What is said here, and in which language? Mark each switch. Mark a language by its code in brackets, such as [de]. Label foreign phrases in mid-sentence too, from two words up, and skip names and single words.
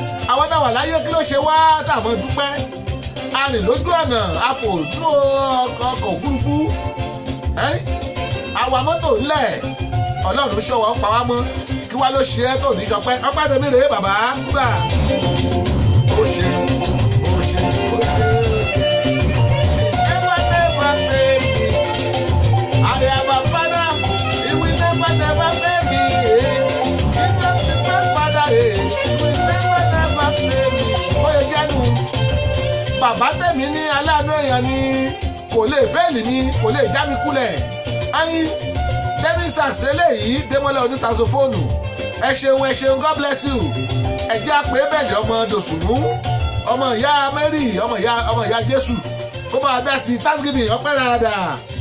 [yo] Àwa tá a wà láyé, kí ló ṣe wá tá a mọ̀ dúpẹ́? A rìn lójú ọ̀nà, a fò nínú ọkọ̀, ọkọ̀ òfurufú. Ẹ́, a wa mọ́tò ńlẹ̀, Ọlọ́run ṣọ́ wa, ó pa wá mọ́. Kí wá ló ṣe ẹ́ tó ní ṣọpẹ́? Ọpẹ́ tèmi rèé, bàbá. Gbà. Ó ṣe, ó ṣe, ó ṣe. [en] Never, never fail me. I have a father, he will never, never fail me. He just is my father, he will never, never fail me. [yo] Ó yẹ jẹ́nu. Bàbá tèmi ní aláàánú èèyàn ni, kò lè fail mi, kò lè já mi kulẹ̀. Ayin, David Sax eléyìí, Démọ́lá oní saxophone. Ẹ ṣeun, ẹ ṣeun, [en] God bless you. [yo] Ẹ jẹ́ àpè bẹ́ẹ̀lì ọmọ Dòsùnmú, ọmọ ìyá Mary, ọmọ ìyá, ọmọ ìyá Jésù. Ó bá wa dá sí Thanksgiving, ọpẹ́ dáadáa.